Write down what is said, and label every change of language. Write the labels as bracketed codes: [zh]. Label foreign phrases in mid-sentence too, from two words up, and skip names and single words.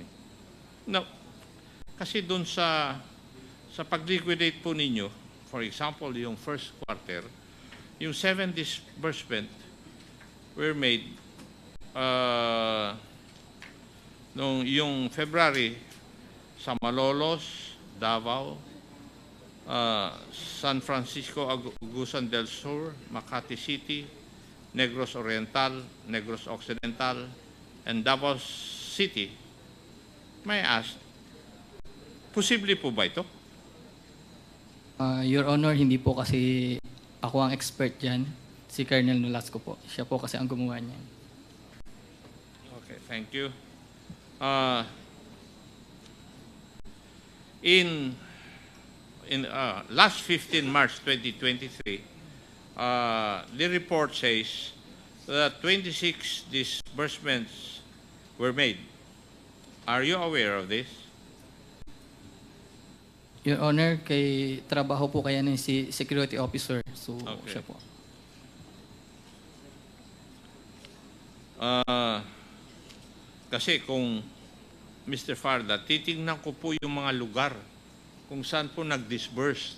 [tl] Now, kasi dun sa pag-liquidate po ninyo, [en] for example, [tl] yung [en] first quarter, [tl] yung [en] 7 disbursement were made [tl] yung February sa Malolos, Davao, San Francisco, Agusan del Sur, Makati City, Negros Oriental, Negros Occidental, and Davao City. [en] May I ask, [tl] posible po ba ito? [en] Your Honor, [tl] hindi po kasi ako ang expert dyan. Si Colonel Nolasco po. Siya po kasi ang gumawa niyan. [en] Okay, thank you. In last 15 March 2023, the report says that 26 disbursements were made. Are you aware of this? Your Honor, [tl] kay trabaho po kaya ng si [en] security officer. [tl] So, Okay. siya po. Kasi kung Mr. Farda, titingnan ko po yung mga lugar kung saan po nag-disburse.